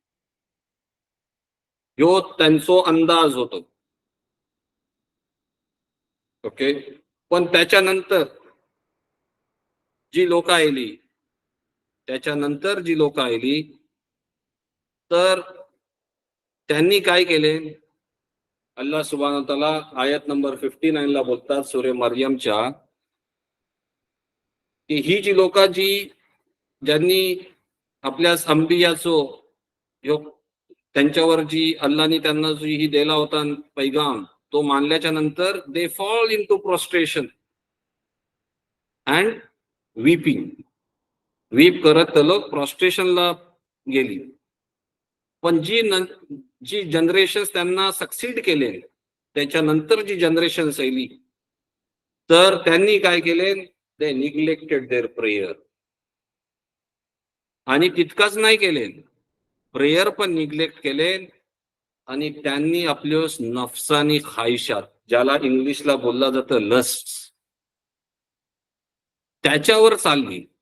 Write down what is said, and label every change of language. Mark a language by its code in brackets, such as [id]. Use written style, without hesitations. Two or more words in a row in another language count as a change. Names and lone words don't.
[mr] ह्यो त्यांचो अंदाज होतो. ओके. पण त्याच्यानंतर जी लोक आली, त्याच्यानंतर जी लोक आली, तर त्यांनी काय केले, [ar] الله سبحانه وتعالى [mr] आयत नंबर 59 ला बोलतात सूरे मरियमच्या, की ही जी लोक जी ज्यांनी आपल्या अंबियाचो त्यांच्यावर जी अल्लाहने त्यांना जी ही दिला होता पैगाम, तो मानल्याच्या नंतर [en] they fall into prostration and weeping. [mr] वीप करत ते लोक प्रोस्ट्रेशनला गेली. पण जी जनरेशन त्यांना सक्सीड केले, त्याच्यानंतर जी जनरेशन आली, तर त्यांनी काय केले, [en] they neglected their prayer. [mr] आणि तितकंच नाही केले, प्रेयर पण निग्लेक्ट केले, आणि त्यांनी आपल्या नफसानी ख्वाहिशात, ज्याला इंग्लिशला बोलला जातं लस्ट, त्याच्यावर चालली.